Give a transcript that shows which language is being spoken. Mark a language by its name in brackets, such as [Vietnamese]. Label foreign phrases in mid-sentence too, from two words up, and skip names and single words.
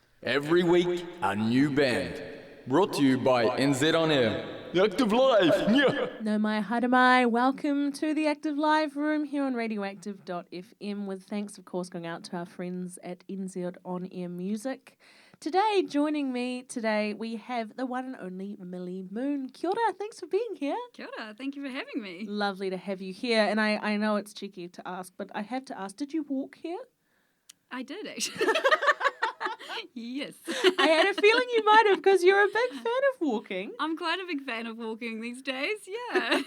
[English] Every week, a new band. Brought to you by NZ On Air. Active Live! Yeah. [Māori] No mai haere mai. [English] Welcome to the Active Live room here on radioactive.fm, with thanks, of course, going out to our friends at NZ On Air Music. Today, joining me today, we have the one and only Millie Moon. [Māori] Kia ora, [English] thanks for being here. [Māori] Kia ora, [English] thank you for having me. Lovely to have you here. And I know it's cheeky to ask, but I have to ask, did you walk here? I did, actually. Yes. I had a feeling you might have, because you're a big fan of walking. I'm quite a big fan of walking these days, yeah.